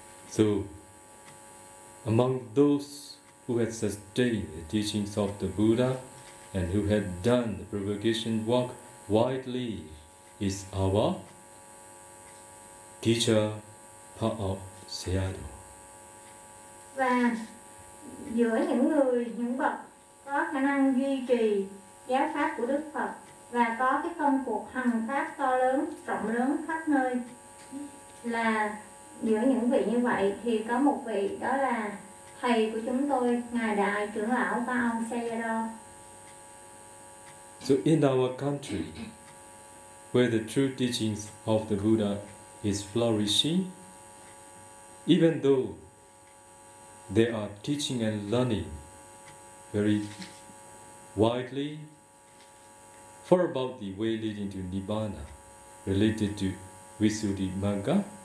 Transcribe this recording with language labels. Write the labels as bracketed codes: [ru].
[en] So, among those who had sustained the teachings of the Buddha and who had done the propagation work widely is our teacher Pao Seado. [vi] Và giữa những người, những bậc có khả năng duy trì giáo pháp của Đức Phật và có cái công cuộc hằng pháp to lớn, rộng lớn khắp nơi, là giữa những vị như vậy thì có một vị, đó là thầy của chúng tôi, ngài đại trưởng lão Pao Seado. [en] So in our country, where the true teachings of the Buddha is flourishing, even though they are teaching and learning very widely for about the way leading to Nibbana related to Visuddhimagga,